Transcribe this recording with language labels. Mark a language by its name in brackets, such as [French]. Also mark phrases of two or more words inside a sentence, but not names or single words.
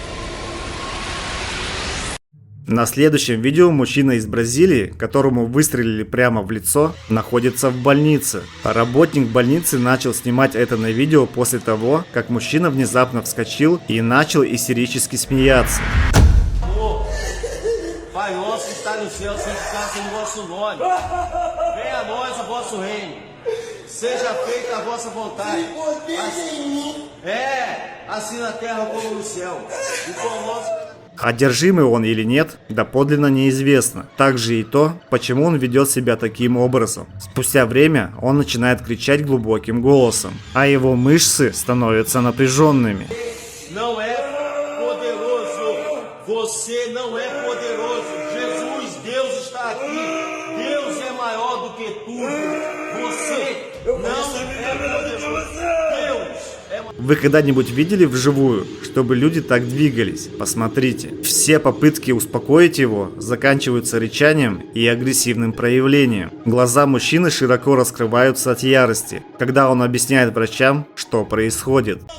[Russian] На следующем видео мужчина из Бразилии, которому выстрелили прямо в лицо, находится в больнице. Работник больницы начал снимать это на видео после того, как мужчина внезапно вскочил и начал истерически смеяться. [Portuguese] Pai nosso que está no céu, santificado seja o vosso nome. Venha a nós o vosso reino. Seja feita a vossa vontade. Assim na terra como no céu. E com o nosso... [Russian] Одержимый он или нет, доподлинно неизвестно. Также и то, почему он ведет себя таким образом. Спустя время он начинает кричать глубоким голосом, а его мышцы становятся напряженными. [Portuguese] Não é poderoso. Você não é poderoso. Jesus, Deus está aqui. Deus é maior do que tudo. Você não é poderoso. Deus. [Russian] Вы когда-нибудь видели вживую, чтобы люди так двигались? Посмотрите. Все попытки успокоить его заканчиваются рычанием и агрессивным проявлением. Глаза мужчины широко раскрываются от ярости, когда он объясняет врачам, что происходит.